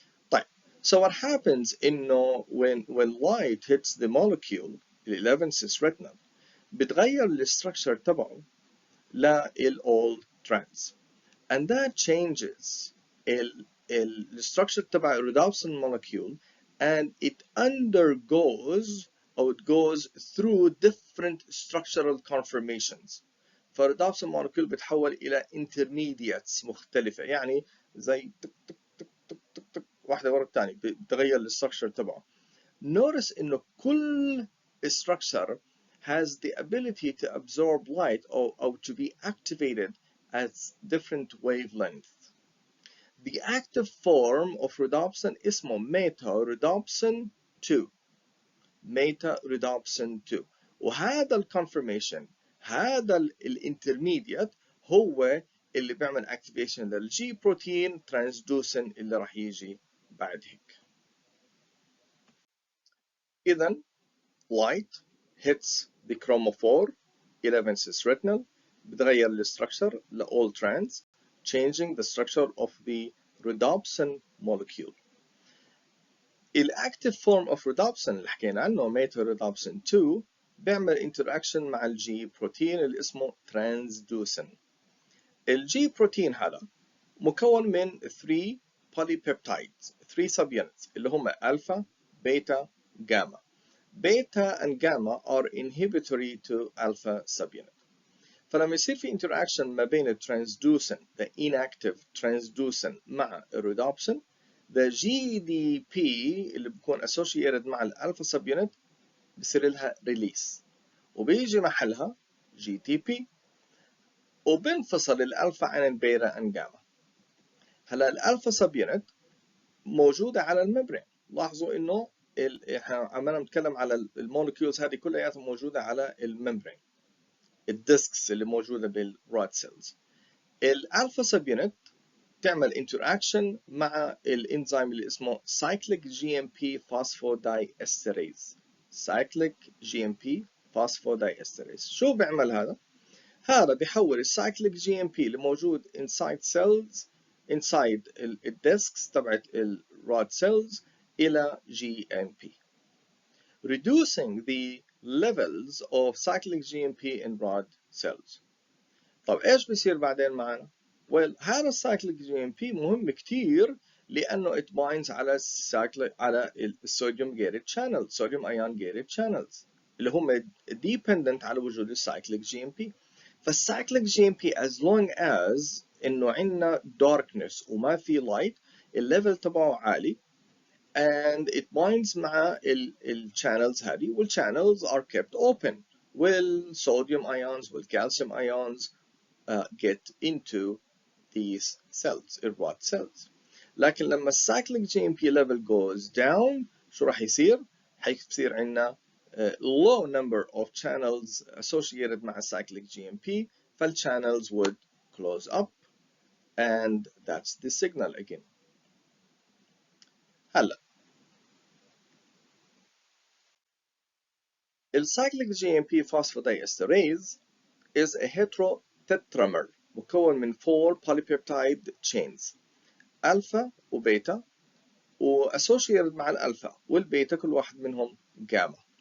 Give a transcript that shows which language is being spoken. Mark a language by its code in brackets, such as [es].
[en] طيب so what happens إنه when light hits the molecule ال 11 cis retinal [ar] بتغير الستركشر تبعه [en] لل all trans and that changes الستركشر تبع الرhodopsin molecule and it undergoes or it goes through different structural conformations. [ar] فالرhodopsin molecule بتحول إلى intermediates مختلفة، يعني زي تك تك تك تك تك واحدة ورا الثانية بتغير الستراكشر تبعه. [en] Notice [ar] إنه [en] كل structure has the ability to absorb light or to be activated at different wavelengths. The active form of rhodopsin اسمه meta-rhodopsin 2. meta-rhodopsin 2. [ar] وهذا الconformation، هذا الانترميديت هو اللي بيعمل activation للجي بروتين transducin اللي راح يجي بعد هيك. [en] إذا light hits the chromophore 11 cis retinal [ar] بتغير الستراكشر [en] ل all trans changing the structure of the rhodopsin molecule. [ar] ال [en] active form of rhodopsin [ar] اللي حكينا عنه meta-rhodopsin 2 بيعمل interaction مع الجي بروتين اللي اسمه transducin. الجي بروتين هذا مكون من 3 polypeptides 3 subunits اللي هم alpha, beta, gamma. [en] Beta and gamma are inhibitory to alpha subunit. [ar] فلما يصير في interaction ما بين الترانسدوسن [en] the inactive transducin [ar] مع الرhodopsin the GDP اللي بيكون associated مع الالفا subunit بصير لها release وبيجي محلها GTP وبنفصل الالفا عن البيتا and gamma. هلا الالفا subunit موجودة على الممبرين. لاحظوا انه احنا عمالنا نتكلم على المولكيولز هذه كلها موجودة على الممبرين، الديسكس اللي موجودة بالرود سيلز. الالفا سبيونت تعمل interaction مع الانزيم اللي اسمه cyclic GMP phosphodiesterase. cyclic GMP phosphodiesterase شو بيعمل هذا؟ هذا بيحول الcyclic GMP اللي موجود inside cells inside الديسكس تبعت الرود cells إلى GMP [en] reducing the levels of cyclic GMP in rod cells. [ar] طب ايش بيصير بعدين معنا؟ هذا السايكليك GMP مهم كتير لانه [en] it binds [ar] على الصوديوم gated channel صوديوم ايون gated channels اللي هم dependent على وجود السايكليك GMP. فالسايكليك GMP [en] as long as [ar] انه عندنا darkness وما في light الليفل تبعه عالي and it binds مع الchannels هذه والchannels [en] are kept open [ar] والsodium ions والcalcium ions [en] get into these cells, rod cells. لكن لما الcyclic GMP level goes down [ar] شو راح يصير؟ حيصير عندنا [en] low number of channels associated مع cyclic GMP فالchannels would close up and that's the signal again. [ar] هلا الcyclic GMP phosphodiesterase [en] is a heterotetramer [ar] مكون من 4 polypeptide chains alpha وبيتا وassociated مع الالفا والبيتا كل واحد منهم جاما.